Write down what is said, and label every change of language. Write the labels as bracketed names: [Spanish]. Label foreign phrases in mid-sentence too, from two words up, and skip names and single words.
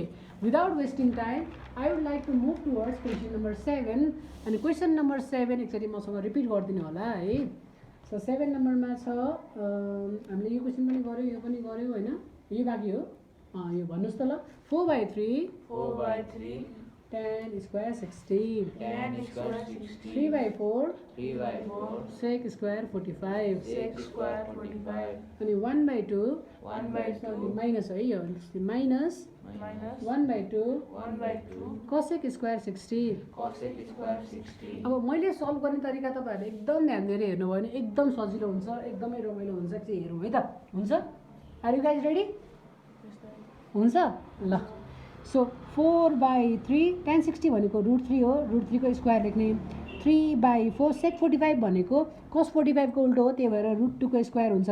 [English] without wasting time I would like to move towards question number 7. [Nepali] अनि क्वेसन नम्बर 7 एकचोटि मसँग रिपिट गरिदिनु होला है। सो 7 नम्बरमा छ, हामीले यो क्वेसन पनि गऱ्यौँ, यो पनि गऱ्यौँ होइन, यो बाँकी हो, यो भन्नुहोस् त ल। 4/3 4/3 [English] tan square 60, tan square 60, 3/4 3/4 sec square 45, sec square 45, [Nepali] अनि 1/2 1/2 माइनस है यो माइनस minus 1/2 1/2 [English] cosec square 60। cosec square 60। [Nepali] अब मैले सल्भ गर्ने तरिका तपाईँहरूले एकदम ध्यान दिएर हेर्नुभयो भने एकदम सजिलो हुन्छ, एकदमै रमाइलो हुन्छ। चाहिँ हेरौँ है त, हुन्छ? [English] are you guys ready? [Nepali] हुन्छ ल। सो 4/3 tan 60 भनेको √3 हो, √3 को स्क्वायर लेख्ने, 3/4 sec 45 भनेको cos 45 को उल्टो हो, त्यही भएर √2 को स्क्वायर हुन्छ।